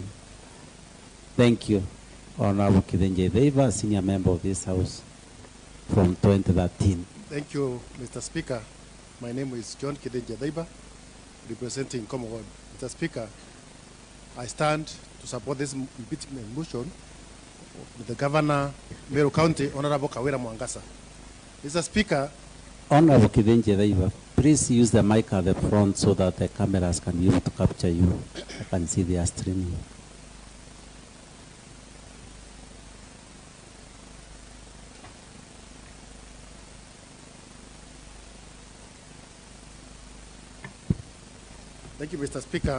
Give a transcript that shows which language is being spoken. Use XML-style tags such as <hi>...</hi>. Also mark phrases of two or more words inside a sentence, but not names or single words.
<en>Thank you, Honorable Kidenje Daiba, senior member of this House from 2013. Thank you, Mr. Speaker. My name is John Kidenje Daiba, representing Commonwealth. Mr. Speaker, I stand to support this impeachment motion with the Governor, Meru County, Honorable Kawira Mwangaza. Mr. Speaker, Honorable Kidenje Daiba, please use the mic at the front so that the cameras can be able to capture you. I can see they are streaming. Thank you, Mr. Speaker.</en>